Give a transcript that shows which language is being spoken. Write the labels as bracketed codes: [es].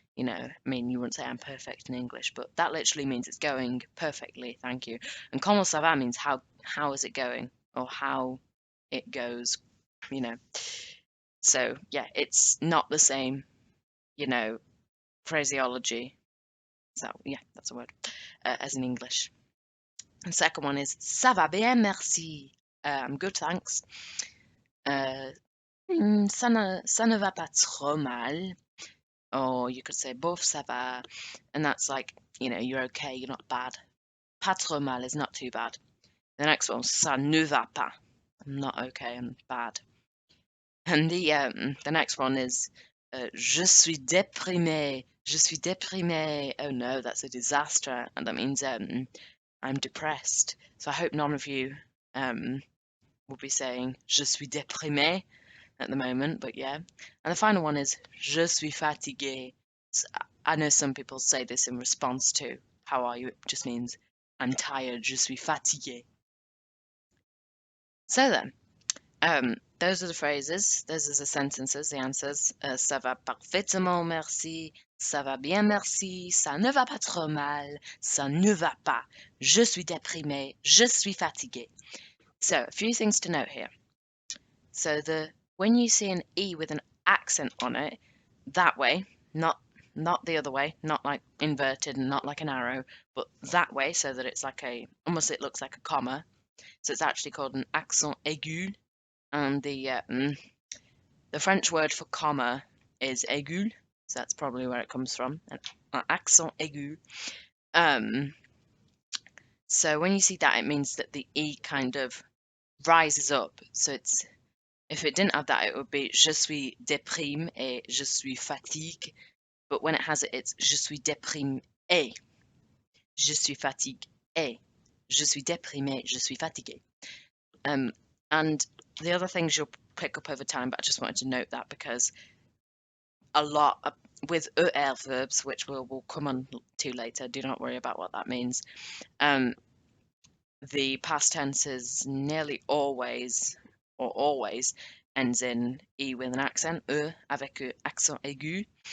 [en] You know, I mean, you wouldn't say I'm perfect in English, but that literally means it's going perfectly, thank you. And [fr] comment ça va [en] means how is it going, or how it goes, you know. So yeah, it's not the same, you know, phraseology. So yeah, that's a word, as in English. The second one is [fr] ça va bien, merci. [en] I'm good, thanks. [fr] Ça ne va pas trop mal. [en] Or you could say [fr] bof, ça va. [en] And that's like, you know, you're okay, you're not bad. [fr] Pas trop mal [en] is not too bad. The next one, [fr] ça ne va pas. [en] I'm not okay, I'm bad. And the next one is [fr] je suis déprimé. Je suis déprimé. [en] Oh no, that's a disaster. And that means I'm depressed. So I hope none of you will be saying [fr] je suis déprimé [en] at the moment, but yeah. And the final one is [fr] je suis fatigué. [en] So I know some people say this in response to how are you? It just means I'm tired. [fr] Je suis fatigué. [en] So then, those are the phrases, those are the sentences, the answers. [fr] Ça va parfaitement, merci. Ça va bien, merci. Ça ne va pas trop mal. Ça ne va pas. Je suis déprimé. Je suis fatigué. [en] So, a few things to note here. So when you see an E with an accent on it, that way, not the other way, not like inverted and not like an arrow, but that way, so that it's like almost it looks like a comma. So it's actually called an accent aigu, and the French word for comma is aigu, so that's probably where it comes from, an accent aigu. So when you see that, it means that the E kind of rises up. So if it didn't have that, it would be [fr] je suis déprimé et je suis fatigué. [en] But when it has it, it's [fr] je suis déprimé et je suis fatigué et je suis déprimé, je suis fatigué. [en] And the other things you'll pick up over time, but I just wanted to note that because a lot with ER verbs, which we'll come on to later, do not worry about what that means. The past tense is nearly always or always ends in E with an accent, [fr] avec accent aigu.